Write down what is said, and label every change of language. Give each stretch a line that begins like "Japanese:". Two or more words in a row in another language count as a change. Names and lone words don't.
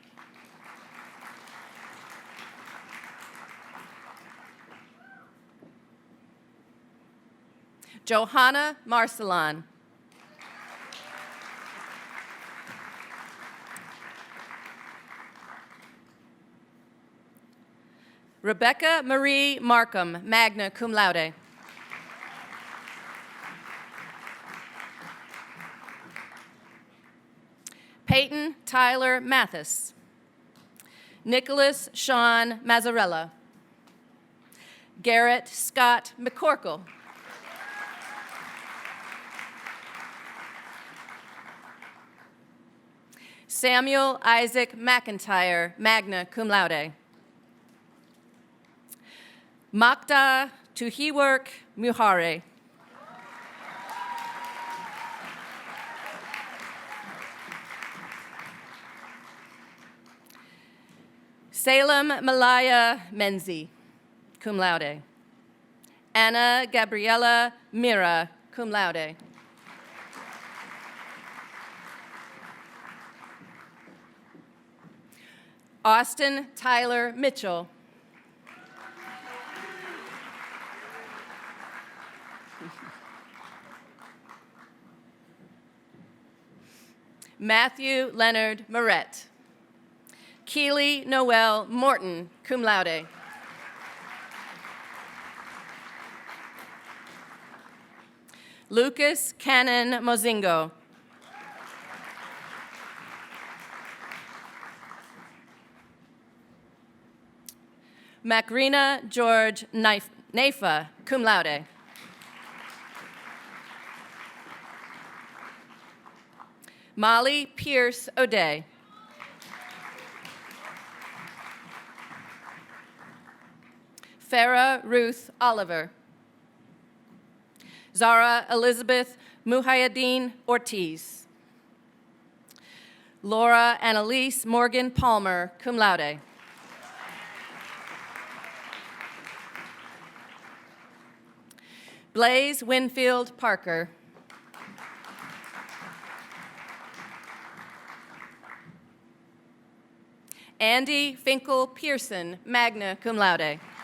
English: Johanna Marcelon. Rebecca Marie Markham,
Latin: magna cum laude.
English: Peyton Tyler Mathis. Nicholas Sean Mazzarella. Garrett Scott McCorkle. Samuel Isaac McIntyre,
Latin: magna cum laude.
English: Makda Tuhiwork Muhare. Salem Malaya Menzi,
Latin: cum laude.
English: Anna Gabriela Mira,
Latin: cum laude.
English: Austin Tyler Mitchell. Matthew Leonard Moret. Keely Noel Morton,
Latin: cum laude.
English: Lucas Cannon Mozingo. Macrina George Naifa,
Latin: cum laude.
English: Molly Pierce O'Day. Farah Ruth Oliver. Zara Elizabeth Muhayadeen Ortiz. Laura Annalise Morgan Palmer,
Latin: cum laude.
English: Blaze Winfield Parker. Andy Finkel Pearson,
Latin: magna cum laude.